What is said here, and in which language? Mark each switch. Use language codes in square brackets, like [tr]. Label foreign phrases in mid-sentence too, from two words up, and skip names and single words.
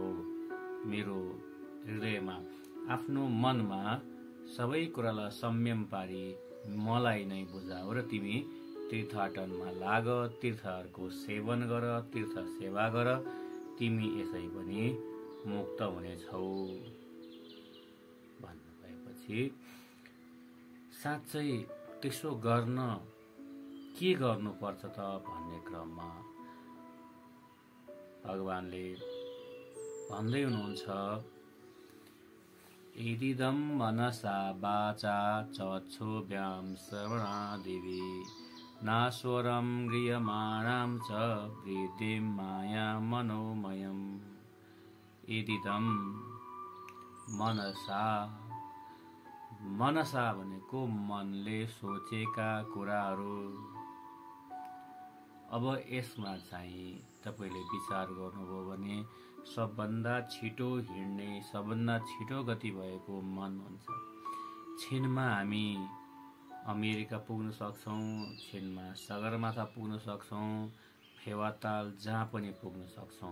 [ne] मेरो हृदयमा आफ्नो मनमा सबै कुरालाई संयम पारी मलाई नै बुझाऊ र तिमी तीर्थाटनमा लाग, तीर्थहरूको सेवन गर, तीर्थ सेवा गर, तिमी यसै पनि मुक्त हुनेछौ भन्नुभएपछि साँच्चै त्यसो गर्न के गर्नुपर्छ त भन्ने क्रममा भगवानले भन्दै हुनुहुन्छ, [sa] इदिदं मनसा वाचा चक्षुभ्यां श्रवणादिवि नास्वरं गृह्यमाणं च वृद्धिं माया मनोमयम्। इदिदं मनसा [ne] भनेको मनले सोचेका कुराहरू। अब यसमा चाहिँ तपाईले विचार गर्नुभयो भने सबभन्दा छिटो हिँड्ने, सबभन्दा छिटो गति भएको मन हुन्छ। छिनमा हामी अमेरिका पुग्न सक्छौँ, छिनमा सगरमाथा पुग्न सक्छौँ, फेवाताल जहाँ पनि पुग्न सक्छौँ।